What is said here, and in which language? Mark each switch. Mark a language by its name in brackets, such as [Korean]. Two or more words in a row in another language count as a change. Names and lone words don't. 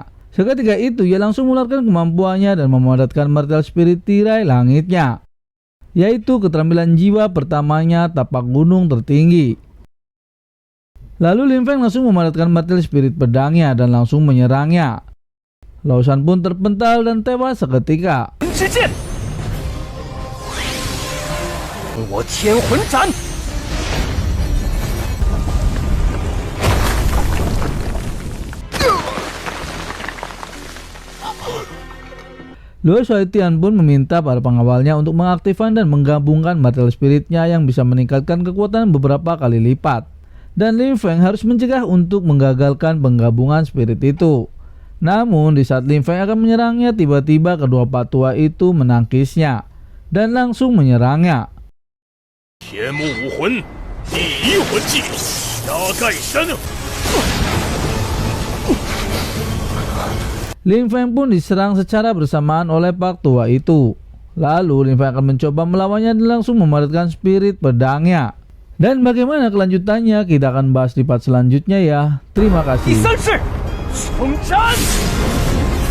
[Indonesian] Seketika itu ia langsung mengeluarkan kemampuannya dan memadatkan [English] martial spirit [Indonesian] tirai langitnya, yaitu keterampilan jiwa pertamanya tapak gunung tertinggi. Lalu Lin Feng langsung memadatkan [English] martial spirit [Indonesian] pedangnya dan langsung menyerangnya. Lao Shan pun terpental dan tewas seketika. [Chinese] 我天魂斩！ [Indonesian] Luo Xiaotian pun meminta para pengawalnya untuk mengaktifkan dan menggabungkan [English] martial spiritnya [Indonesian] yang bisa meningkatkan kekuatan beberapa kali lipat. Dan Lin Feng harus mencegah untuk menggagalkan penggabungan spirit itu. Namun di saat Lin Feng akan menyerangnya, tiba-tiba kedua patua itu menangkisnya dan langsung menyerangnya. [Chinese] 天幕武魂第一魂技压盖山。 [Indonesian] Lin Feng pun diserang secara bersamaan oleh pak tua itu. Lalu Lin Feng akan mencoba melawannya dan langsung memadatkan spirit pedangnya. Dan bagaimana kelanjutannya kita akan bahas di part selanjutnya ya. Terima kasih. [Chinese] 第三式重斩。